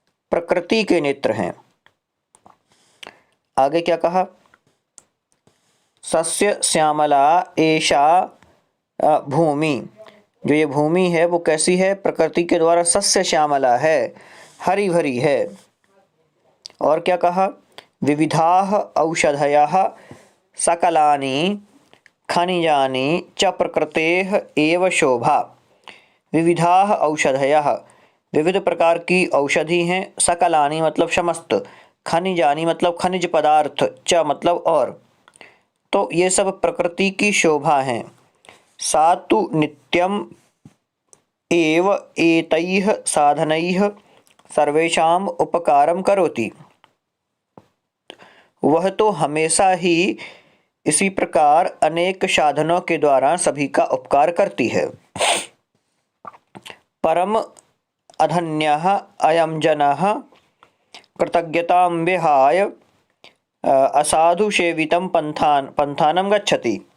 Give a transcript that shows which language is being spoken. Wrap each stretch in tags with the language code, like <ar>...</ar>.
<hi>प्रकृति के नेत्र हैं। आगे क्या कहा?</hi> <sa>सस्य श्यामला एषा भूमि,</sa> <hi>जो ये भूमि है वो कैसी है? प्रकृति के द्वारा सस्य श्यामला है, हरी भरी है। और क्या कहा?</hi> <sa>विविधाः औषधयः सकलानि खनिजानि च प्रकृतेः एव शोभा। विविधाः औषधयः,</sa> <hi>विविध प्रकार की औषधि हैं। सकलानि मतलब समस्त, खनिजानि मतलब खनिज पदार्थ, च मतलब और, तो ये सब प्रकृति की शोभा हैं।</hi> <sa>सा तु नित्यम एव एतैः साधनैः सर्वेषाम् उपकारं करोति।</sa> <hi>वह तो हमेशा ही इसी प्रकार अनेक साधनों के द्वारा सभी का उपकार करती है।</hi> <sa>परम अधन्यः अयं जनः कृतज्ञतां विहाय असाधु सेवितं पंथानम गच्छति।</sa>